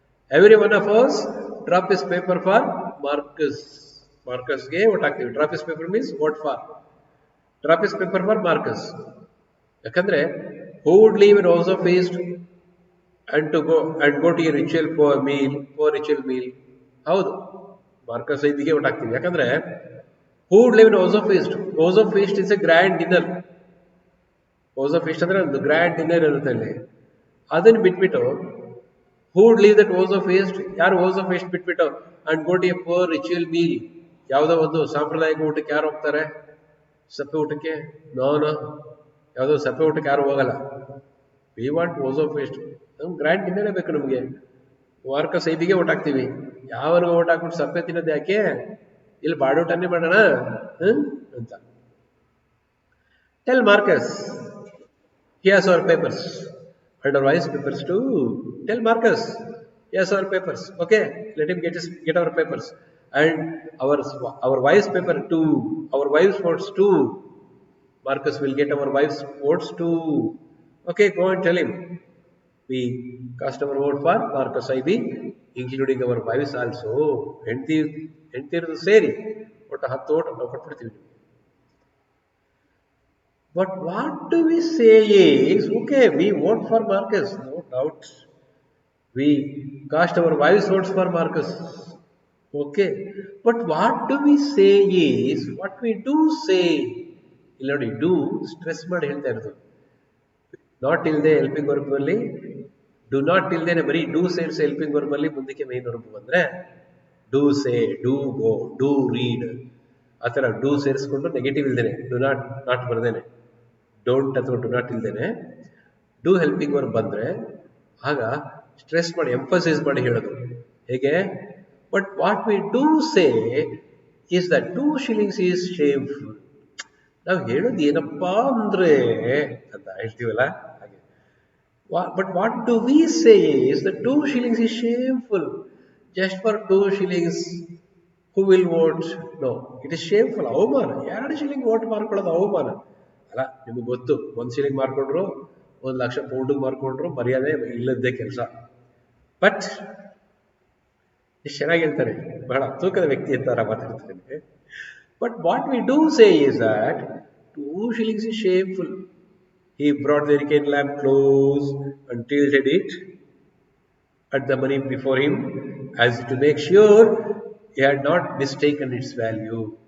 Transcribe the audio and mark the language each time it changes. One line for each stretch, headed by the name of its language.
English: Every one of us drop his paper for Marcus. Marcus
Kannada: ಗೆ vote ಹಾಕ್ತೀವಿ.
English: Drop his paper means vote for. Drop his paper for Marcus. ಯಾಕಂದ್ರೆ who would leave in house of feast and go to a ritual poor ritual meal.
Kannada: ಹೌದು, Marcus ಇದಕ್ಕೆ vote ಹಾಕ್ತೀವಿ.
English: ಯಾಕಂದ್ರೆ who would live in house of feast? House of feast is a grand dinner. House of feast
Kannada: ಅಂದ್ರೆ ಒಂದು
English: grand dinner
Kannada: ಇರುತ್ತೆ ಅಲ್ಲಿ. ಅದನ್ನ ಬಿಟ್ಬಿಟ್ಟು
English: who would leave that house of feast? ಯಾರು house of feast
Kannada: ಬಿಟ್ಬಿಟ್ಟು
English: and go to a poor ritual meal?
Kannada: ಯಾವುದೋ ಒಂದು ಸಾಂಪ್ರದಾಯಿಕ ಊಟಕ್ಕೆ ಯಾರು ಹೋಗ್ತಾರೆ? ಸಪ್ಪೆ ಊಟಕ್ಕೆ? ನೋ ಯಾವುದೋ ಸಪ್ಪೆ ಊಟಕ್ಕೆ ಯಾರು ಹೋಗಲ್ಲ.
English: We want house of feast.
Kannada: ನಮ್ಗೆ ಗ್ರ್ಯಾಂಡ್ ಡಿನ್ನರೇ ಬೇಕು. ನಮಗೆ ಮಾರ್ಕಸ್ ಐಬಿಗೆ ಓಟ್ ಹಾಕ್ತೀವಿ. ಯಾವನಿಗೆ ಓಟ್ ಹಾಕ್ಬಿಟ್ಟು ಸಪ್ಪೆ ತಿನ್ನೋದು ಯಾಕೆ? ಇಲ್ಲಿ ಬಾಡೂಟನ್ನೇ ಮಾಡೋಣ ಅಂತ.
English: Tell Marcus here's our papers and our wife's papers too. Tell Marcus, yes, our papers. Okay, let him get our papers and our wife's paper too. Our wife's votes too. Marcus will get our wife's votes too. Okay, go and tell him. We cast our vote for Marcus IB, including our wives also.
Kannada: Entirದು ಸೇರಿ ಒಟ್ಟು 10 vote ನಾವು ಕೊಟ್ಬಿಡ್ತೀವಿ.
English: But what do we say is, okay, we vote for Marcus, no doubt. We cast our wives' votes for Marcus. Okay. But what do we say is, what we do say, illodi, do, stress
Kannada: ಮಾಡಿ ಹೇಳ್ತಾ ಇರೋದು. Not ಇಲ್ಲದೆ helping verb ಅಲ್ಲಿ, do not ಇಲ್ಲದೆ ಬರೀ do ಸೇರ್ಸ್ helping verb ಅಲ್ಲಿ ಮುಂದಕ್ಕೆ main verb ಬಂದ್ರೆ do say, do go, do read, ಆ ಥರ ಡೂ ಸೇರಿಸ್ಕೊಂಡು ನೆಗೆಟಿವ್ ಇಲ್ದೇನೆ, ಡು ನಾಟ್ ಬರ್ದೇನೆ, ಡೋಂಟ್ ಅಥವಾ ಡು ನಾಟ್ ಇಲ್ದೇನೆ ಡೂ ಹೆಲ್ಪಿಂಗ್ ವರ್ಬ್ ಬಂದ್ರೆ ಆಗ ಸ್ಟ್ರೆಸ್ ಮಾಡಿ ಎಂಫಸೈಸ್ ಮಾಡಿ ಹೇಳೋದು. ಹೇಗೆ?
English: But what we do say is that 2 shillings is shameful.
Kannada: ನಾವು ಹೇಳೋದು ಏನಪ್ಪಾ ಅಂದ್ರೆ ಅಂತ ಹೇಳ್ತೀವಲ್ಲ ಹಾಗೆ.
English: But what do we say is that 2 shillings is shameful. Just for 2 shillings who will vote? No, it is shameful. ಅವಮಾನ.
Kannada: 2 shilling ವೋಟ್ ಮಾಡ್ಕೊಳ್ಳೋದು ಅವಮಾನ ಅಲ್ಲ. ನಿಮಗೆ ಗೊತ್ತು, 1 shilling ಮಾರ್ಕೊಂಡ್ರು, 1 ಲಕ್ಷ ಪೌಂಡಿಗೆ ಮಾರ್ಕೊಂಡ್ರು ಮರ್ಯಾದೆ ಇಲ್ಲದ್ದೇ ಕೆಲಸ. ಬಟ್ ಎಷ್ಟು ಚೆನ್ನಾಗಿ ಹೇಳ್ತಾರೆ, ಬಹಳ ತೂಕದ ವ್ಯಕ್ತಿ ಅಂತಾರ ಮಾತಾಡ್ತಾರೆ.
English: But what we do say is that 2 shillings is shameful. He brought the hurricane lamp close and tilted it at the money before him as to make sure he had not mistaken its value.